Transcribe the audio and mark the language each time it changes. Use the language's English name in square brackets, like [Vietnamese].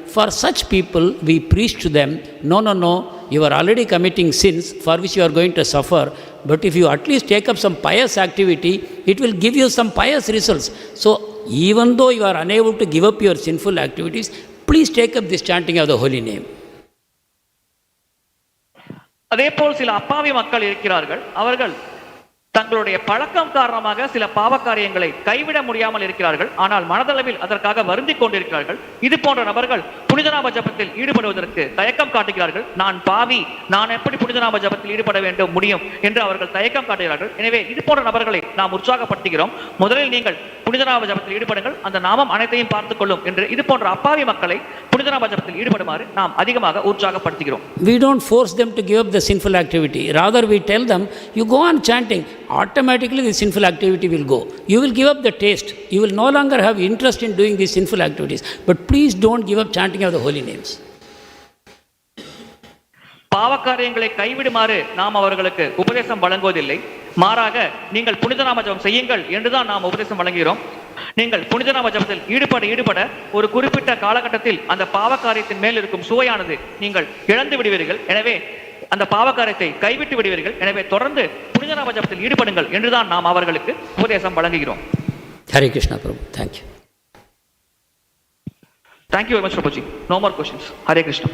[English] For such people, we preach to them, no, no, no. You are already committing sins for which you are going to suffer. But if you at least take up some pious activity, it will give you some pious results. So, even though you are unable to give up your sinful activities, please take up this chanting of the holy name. [Tamil] அதேபோல் சில அப்பாவி மக்கள் இருக்கிறார்கள். அவர்கள் தங்களுடைய பழக்கம் காரணமாக சில பாவக்காரியங்களை கைவிட முடியாமல் இருக்கிறார்கள். ஆனால் மனதளவில் அதற்காக வருந்திக் கொண்டிருக்கிறார்கள். இது போன்ற நபர்கள் புனிதநாம ஜபத்தில் ஈடுபடுவதற்கு தயக்கம் காட்டுகிறார்கள். நான் பாவி, நான் எப்படி புனிதநாம ஜபத்தில் ஈடுபட வேண்டும் முடியும் என்று அவர்கள் தயக்கம் காட்டுகிறார்கள். எனவே இது போன்ற நபர்களை நாம் உற்சாகப்படுத்துகிறோம். முதலில் நீங்கள் புனிதநாம ஜபத்தில் ஈடுபடுங்கள், அந்த நாமம் அனைத்தையும் பார்த்துக் கொள்ளும் என்று இது போன்ற அப்பாவி மக்களை புனிதநாம ஜபத்தில் ஈடுபடுமாறு நாம் அதிகமாக உற்சாகப்படுத்துகிறோம். [English] We don't force them to give up the sinful activity. Rather, we tell them, you go on chanting. Automatically the sinful activity will go. You will give up the taste. You will no longer have interest in doing these sinful activities. But please don't give up chanting of the holy names. [Tamil] பாவக்காரியங்களை கைவிடுமாறு நாம் அவர்களுக்கு உபதேசம் வழங்குவதில்லை. மாறாக நீங்கள் புனிதநாம ஜபம் செய்யுங்கள் என்றுதான் நாம் உபதேசம் வழங்குகிறோம். நீங்கள் புனிதநாம ஜபத்தில் ஈடுபட ஒரு குறிப்பிட்ட காலகட்டத்தில் அந்த பாவக்காரியத்தின் மேல் இருக்கும் சுவையானது நீங்கள் இழந்து விடுவீர்கள். எனவே அந்த பாவக்காரியத்தை கைவிட்டு விடுவீர்கள். எனவே தொடர்ந்து புனிதநாம ஜபத்தில் ஈடுபடுங்கள் என்றுதான் நாம் அவர்களுக்கு உபதேசம் வழங்குகிறோம். [English] Hare Krishna Prabhu. Thank you. Thank you very much, Prabhuji. No more questions. Hare Krishna.